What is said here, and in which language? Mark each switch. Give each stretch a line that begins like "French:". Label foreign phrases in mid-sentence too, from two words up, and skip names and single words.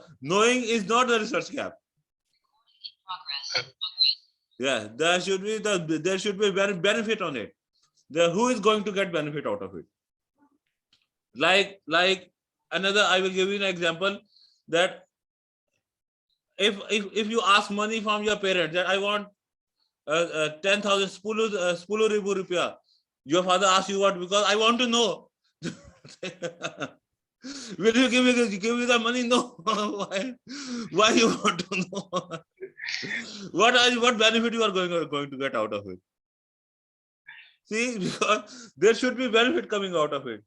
English: Knowing is not the research gap. Yeah, there should be benefit on it. Who is going to get benefit out of it? Like another, I will give you an example, that if you ask money from your parents, that I want 10,000
Indonesian: spulu ribu rupiah,
English: your father asks you what? Because I want to know. Will you give me the money? No. Why you want to know? What benefit you are going to get out of it? See, because there should be benefit coming out of it.